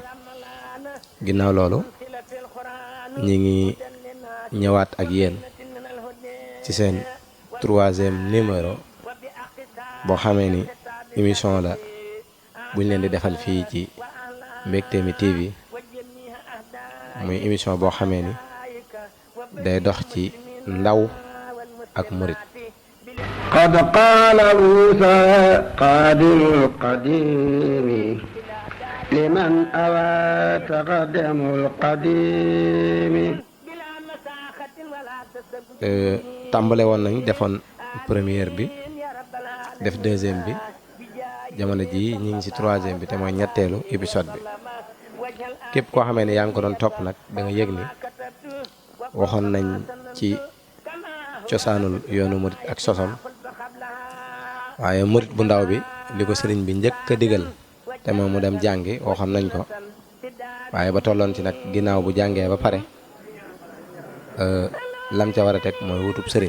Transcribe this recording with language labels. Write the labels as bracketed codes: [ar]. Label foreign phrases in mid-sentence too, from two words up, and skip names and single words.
[wo] ginnaaw loolu ñi ngi ñëwaat ak yéen ci seen 3e numéro boo xamee ni émission la buñ leen di defal fii ci Mbectemi TV muy émission boo xamee ni day dox ci ndaw ak murit. [ar] قد قال موسى قادم القديم لمن أوى تقدم القديم. [wo] tàmbale woon nañ defoon première bi def 2e bi jamono ji ñi ngi ci 3e bi te mooy ñetteelu épisode bi. képp koo xamee ne yaa ngi ko doon topp nag da nga yëg ni waxoon nañ ci cosaanul yoonu murit ak sosam waaye murit bu ndaw bi li ko sëriñ bi njëkk a digal te moom mu dem jàngi waxoon nañ ko waaye ba tolloon ci nag ginnaaw bu jàngee ba pare lam ca war a teg mooy wutub sëriñ.